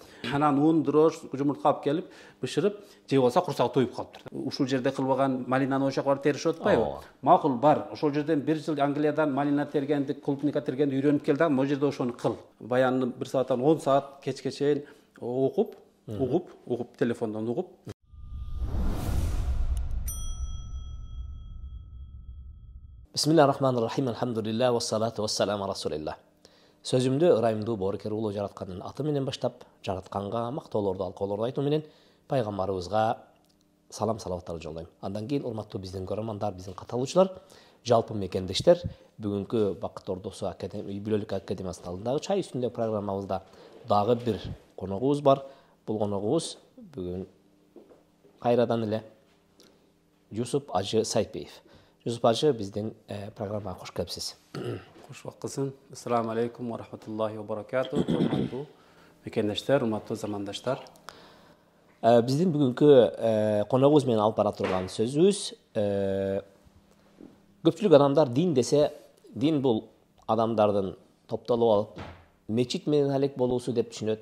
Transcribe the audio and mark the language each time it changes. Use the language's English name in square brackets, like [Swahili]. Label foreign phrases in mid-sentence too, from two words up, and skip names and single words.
[Kyrgyz] Анан ун, дрож, жумуртка алып келип, бышырып, же болсо курсагы тоюп калыптыр. Ушул жерде кылбаган малинаны ошол жака барып теришип атпайбы? Макул бар. Ошол жерден 1 жыл Англиядан малина тергенди, клубника тергенди үйрөнүп кел да, могу жерде ошону кыл. Баянны 1 сааттан 10 саат кечке чейин угуп, телефондон угуп. [Arabic] بسم الله الرحمن الرحيم. الحمد لله والصلاة والسلام على رسول الله. [Kyrgyz] Сөзүмдү ырайымдуу боорукер улуу жараткандын аты менен баштап, жаратканга мактоолорду алкоолорду айтуу менен пайгамбарыбызга салам салаваттарды жолдойм. Андан кийин урматтуу биздин көрөрмандар, биздин катталуучулар, жалпы мекендештер, бүгүнкү Бакыт Ордосу юбилейлик академиясынын алдындагы чай үстүндө программабызда дагы бир коногубуз бар. Бул коногубуз бүгүн кайрадан эле Жусуп Ажы Сайпиев. Жусуп Ажы биздин программага кош келипсиз. Кош баккысың. [Arabic] السلام عليكم ورحمة الله وبركاته. [Kyrgyz] Урматтуу мекендештер, урматтуу замандаштар. Биздин бүгүнкү коногубуз менен алып бара турган сөзүбүз көпчүлүк адамдар дин десе, дин бул адамдардын топтолуп алып мечит менен алек болуусу деп түшүнөт.